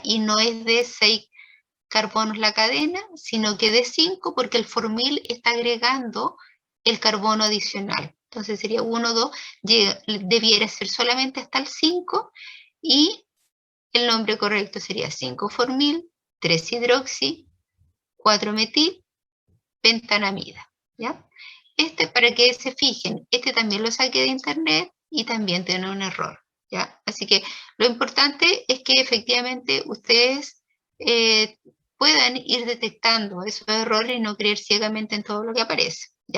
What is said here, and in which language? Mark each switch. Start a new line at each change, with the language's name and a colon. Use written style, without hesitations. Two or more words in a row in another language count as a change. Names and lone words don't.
Spanish: Y no es de 6 carbonos la cadena, sino que de 5 porque el formil está agregando el carbono adicional. Entonces sería 1, 2, debiera ser solamente hasta el 5 y el nombre correcto sería 5-formil, 3-hidroxi, 4-metil, pentanamida, ¿ya? Este, para que se fijen, este también lo saqué de internet y también tiene un error, ¿ya? Así que lo importante es que efectivamente ustedes puedan ir detectando esos errores y no creer ciegamente en todo lo que aparece, ¿ya?